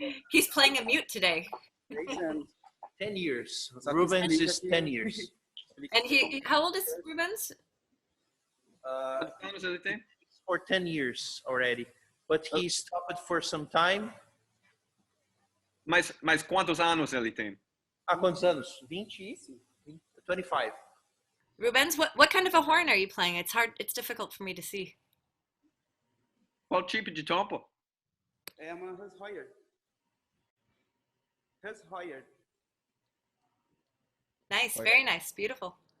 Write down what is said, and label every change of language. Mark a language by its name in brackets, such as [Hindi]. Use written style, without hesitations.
[English] He's playing a mute today. 10 years. Rubens is 10 years. And how old is Rubens? [Portuguese] Quantos anos ele tem? [English] For 10 years already. But he stopped for some time. [Portuguese] Mas quantos anos ele tem? Há quantos anos? 20? 25. [English] Rubens, what kind of a horn are you playing? It's difficult for me to see. [Portuguese] Qual tipo de tampa? É uma Jöstlein. Jöstlein. [English] Nice, very nice, beautiful.